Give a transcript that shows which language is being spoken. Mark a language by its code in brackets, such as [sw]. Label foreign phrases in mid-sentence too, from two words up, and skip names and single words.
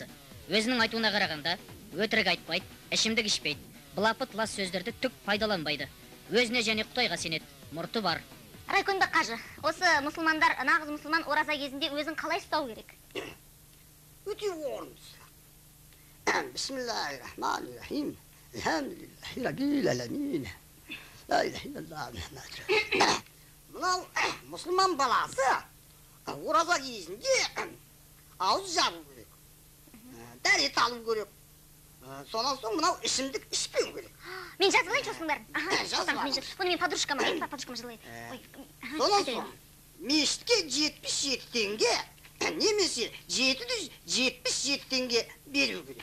[kk] Өзінің айтуына қарағанда, өтірік айтпайды, ішімдік ішпейді, былапыт лас сөздерді түк пайдаланбайды. Өзіне және Құдайға сенеді, мұрты бар. Райкомбек қажы, осы мұсылмандар, нағыз мұсылман ораза кезінде өзін қалай ұстау керек? өте орынды. [ar] بسم الله الرحمن الرحيم. الحمد لله رب العالمين. لا إله إلا الله محمد رسول الله. [kk] Мынау мұсылман баласы ораза кезінде ауыз жабу керек. Дәрет алу керек. Сонан соң мынау ішімдік ішпеу керек. Мен жазылайыншы осының бәрін. Жазылайын. Бұны мен подружкама жылайын. Сонан соң мешітке 77 теңге, немесе 777 теңге беру керек.